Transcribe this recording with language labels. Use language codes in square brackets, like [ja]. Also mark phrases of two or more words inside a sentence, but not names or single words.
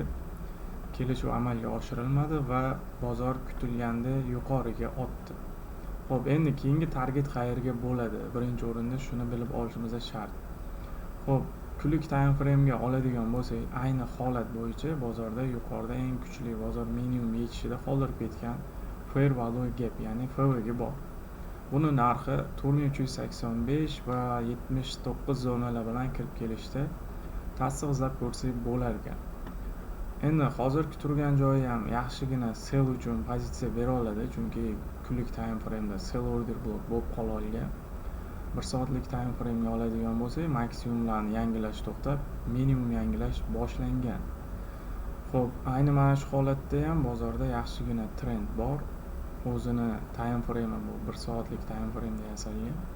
[uz] Kelishuv amalga oshirilmadi va bozor kutilganda yuqoriga otdi. Xo'p, endi keyingi target qayerga bo'ladi? Birinchi o'rinda shuni bilib olishimiz shart. Xo'p, kunlik [en] time frame [uz] ga oladigan bo'lsak, ayni holat bo'yicha bozorda yuqorida eng kuchli bozor minimum yechishida qoldirib ketgan [en] fair value gap, [uz] ya'ni FV bor. Buni narxi 4385 va 79 zonalar bilan kirib kelishda ta'sir izlab ko'rsak bo'lar ekan. Endi hozirgi turgan joyi ham yaxshigina sell uchun pozitsiya bera oladi, chunki kunlik [en] time frame [uz] da [en] sell order block [uz] bo'lib qola olgan. 1 soatlik [en] time frame [uz] ga oladigan bo'lsak, maksimumlarni yangilash to'xtab, minimum yangilash boshlangan. Xo'p, ayni mana shu holatda ham bozorda yaxshigina trend bor. O'zini [en] time frame [uz] bu 1 soatlik [en] time frame [uz] da yasalgan.